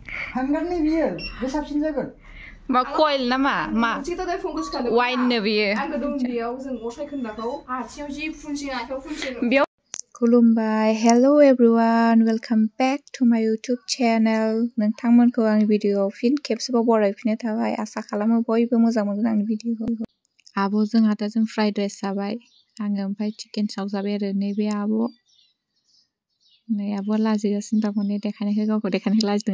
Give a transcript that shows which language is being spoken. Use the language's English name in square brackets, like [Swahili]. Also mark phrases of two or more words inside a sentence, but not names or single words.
[Bodo] हांगारनि बियो बे साबसिन जागोन मा कइल नामा मा मोनसेथ' दा फंकस खालामदों वाइननो बियो आंबो दं बेयाव जों असाय खोन्दाखौ आथियाव जि फुनसिन आखायाव फुनसिन बेयाव खुलुमबाय [English] hello everyone welcome back to my YouTube channel [Bodo] नोंथांमोनखौ आंनि भिडियोआव फिन खेबसेबाव बरायफिननाय थाबाय आसा खालामो बयबो मोजां मोनगोन आंनि भिडियोखौ आब' जोंहा दा जों [English] fried rice [Bodo] जाबाय आङो ओमफ्राय चिकेन चाव जाबाय आरो नैबे आब' नै आब'आ लाजिगासिनो दं माने देखायनायखौ गावखौ देखायनायखौ लाजिदों